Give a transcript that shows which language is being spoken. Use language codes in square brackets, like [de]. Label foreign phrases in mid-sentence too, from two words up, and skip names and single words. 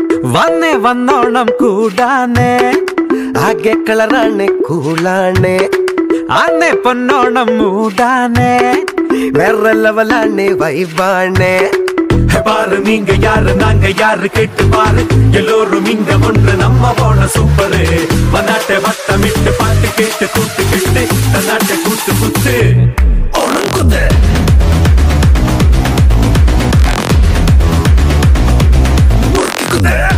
[ml] വന്നേ വന്നോണം കൂടാനേ ആകെ കളറാണ് കൂളാണ് ആന്നെ പൊന്നോണം മൂടാനേ വേറെ ലെവലാണ് വൈബാണ് [ta] பாரு நீங்க யாரு நாங்க யாரு கேட்டு பாரு எல்லோரும் இங்க ஒன்று நம்ம போன சூப்பரு வந்தாட்டை வட்டமிட்டு பாட்டு கேட்டு கூட்டு கிட்டு தன்னாட்டை கூட்டு குத்து ஒழுங்குது முறுக்குது